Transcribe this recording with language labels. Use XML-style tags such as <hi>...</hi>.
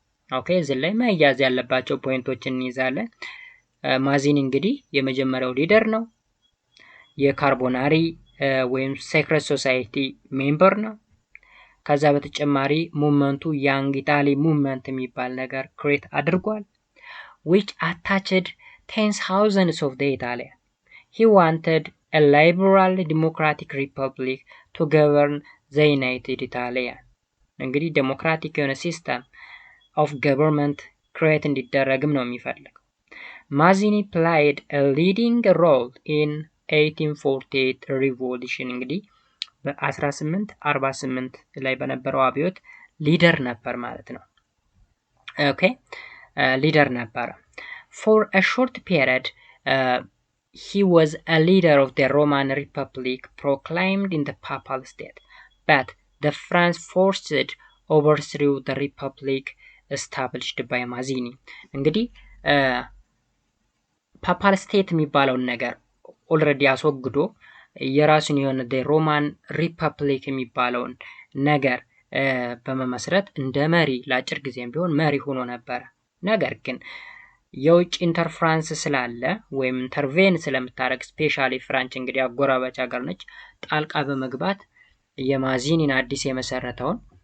<am>Okay, እዚህ ላይ መያዝ ያለባቸው ፖይንቶችን እንይዛለን። ማዚኒ እንግዲህ የመጀመሪያው ሊደር ነው። የካርቦናሪ ወይም ሴክሬት ሶሳይቲ ሜምበር ነው። ከዛ በተጨማሪ ሙቭመንቱ ያንግ ኢታሊ ሙቭመንት የሚባል ነገር ክሬት አድርጓል።</am> <en>which attached tens thousands of the Italian. He wanted a liberal democratic republic to govern the United Italia.</en> <am>እንግዲህ ዴሞክራቲክ የሆነ ሲስተም ኦፍ ገቨርንመንት ክሬት እንዲደረግም ነው የሚፈልገው። ማዚኒ</am> <en>played a leading role in 1848 revolution.</en> <am>እንግዲህ በ1848 ላይ በነበረው አብዮት ሊደር ነበር ማለት ነው። ኦኬ ሊደር ነበር።</am> <en>For a short period he was a leader of the Roman Republic proclaimed in the Papal State, but the France forced overthrew the Republic established by Mazzini.</en> <am>እንግዲህ ፓፓል ስቴት የሚባለውን ነገር ኦልሬዲ አስወግዶ የራሱን የሆነ ሮማን ሪፐብሊክ የሚባለውን ነገር በመመስረት እንደ መሪ ለአጭር ጊዜም ቢሆን መሪ ሆኖ ነበር። ነገር ግን የውጭ ኢንተርፍራንስ ስላለ ወይም ኢንተርቬን ስለምታረግ ስፔሻሊ ፍራንች እንግዲህ አጎራባች ሀገር ነች፣ ጣልቃ በመግባት የማዚኒን አዲስ የመሰረተውን</am>